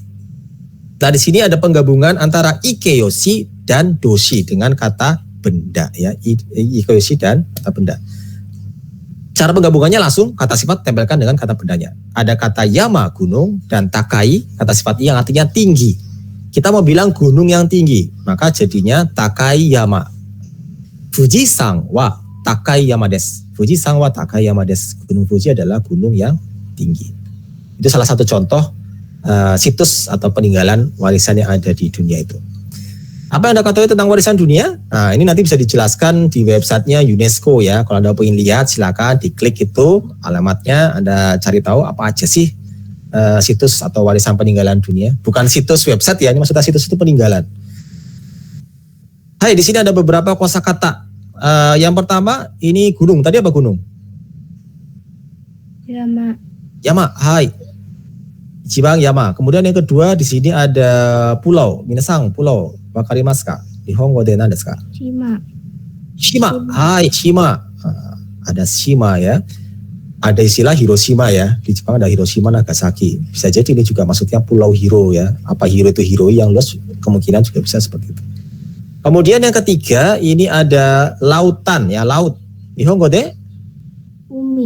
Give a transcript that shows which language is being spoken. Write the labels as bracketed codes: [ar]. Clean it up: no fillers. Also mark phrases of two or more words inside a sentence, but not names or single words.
[id] Nah di sini ada penggabungan antara ikeyoshi dan doshi dengan kata benda ya. Ikeyoshi dan kata benda. Cara penggabungannya langsung kata sifat tempelkan dengan kata bendanya. Ada kata yama gunung dan takai kata sifat yang artinya tinggi. Kita mau bilang gunung yang tinggi, maka jadinya [ja] 高い山. 富士山は高い山です. 富士山は高い山です. [id] Gunung Fuji adalah gunung yang tinggi. Itu salah satu contoh situs atau peninggalan warisan yang ada di dunia itu. Apa yang Anda ketahui tentang warisan dunia? Nah, ini nanti bisa dijelaskan di websitenya UNESCO ya. Kalau Anda ingin lihat, silakan diklik itu alamatnya. Anda cari tahu apa aja sih situs atau warisan peninggalan dunia. Bukan situs website ya, ini maksudnya situs itu peninggalan. Hai, di sini ada beberapa kosakata. Yang pertama ini gunung. Tadi apa gunung? Yama. [ja] 山。はい。一番山. [id] Kemudian yang kedua di sini ada pulau. Minasang pulau. [ja] 分かりますか？日本語で何ですか? [id] Shima. [ja] 島。はい、島. [id] Ada Shima ya. Ada istilah Hiroshima ya. Di Jepang ada Hiroshima, Nagasaki. Bisa jadi ini juga maksudnya pulau Hiro ya. Apa Hiro itu Hiro yang luas, kemungkinan juga bisa seperti itu. Kemudian yang ketiga ini ada lautan ya, laut. [ja] 日本語で? [id] Umi.